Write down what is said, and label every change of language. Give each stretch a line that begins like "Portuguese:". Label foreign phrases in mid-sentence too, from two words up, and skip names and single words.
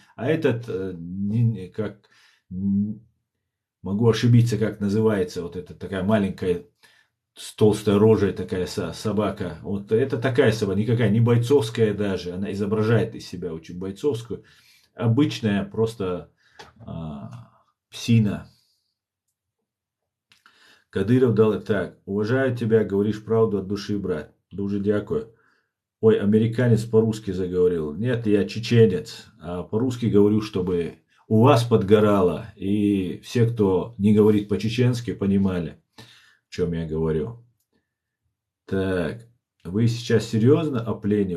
Russian: А этот, как, могу ошибиться, как называется, вот эта такая маленькая, с толстой рожей такая собака. Вот это такая собака, никакая, не бойцовская даже. Она изображает из себя очень бойцовскую. Обычная просто псина. Кадыров дал так. Уважаю тебя, говоришь правду от души, брат.
Ukrainian: Дуже дякую.
Russian: Ой, американец по-русски заговорил. Нет, я чеченец. А по-русски говорю, чтобы у вас подгорало. И все, кто не говорит по-чеченски, понимали, о чем я говорю. Так, вы сейчас серьезно о плене?